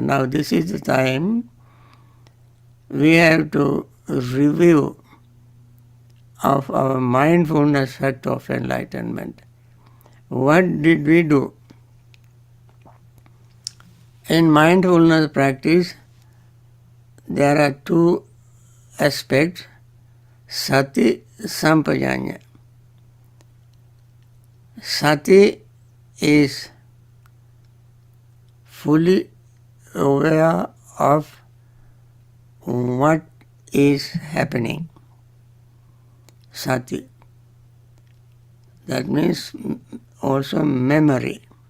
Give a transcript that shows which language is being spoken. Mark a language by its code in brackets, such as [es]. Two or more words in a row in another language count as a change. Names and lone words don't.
[en] Now this is the time we have to review of our mindfulness factor of enlightenment. What did we do? In mindfulness practice, there are two aspects, [pi] sati, sampajanya. [en] Sati is fully aware of what is happening. Sati. That means also memory.